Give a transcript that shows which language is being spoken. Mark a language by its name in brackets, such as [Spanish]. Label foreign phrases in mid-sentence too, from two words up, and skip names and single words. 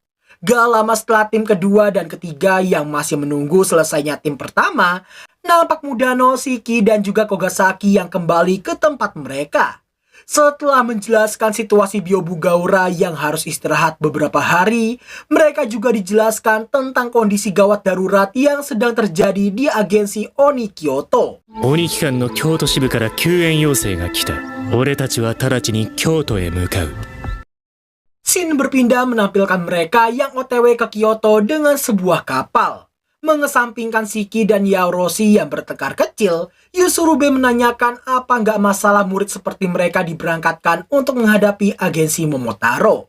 [Indonesian] Gak lama setelah tim kedua dan ketiga yang masih menunggu selesainya tim pertama, nampak Mudano, Shiki, dan juga Kogasaki yang kembali ke tempat mereka. Setelah menjelaskan situasi Byobu Gaura yang harus istirahat beberapa hari, mereka juga dijelaskan tentang kondisi gawat darurat yang sedang terjadi di agensi Oni Kyoto. [Japanese] 鬼機関の京都支部から救援要請が来た。俺たちは直ちに京都へ向かう。 [Indonesian] Scene berpindah menampilkan mereka yang OTW ke Kyoto dengan sebuah kapal. Mengesampingkan Shiki dan Yaoroshi yang bertengkar kecil, Yusurube menanyakan apa nggak masalah murid seperti mereka diberangkatkan untuk menghadapi agensi Momotaro.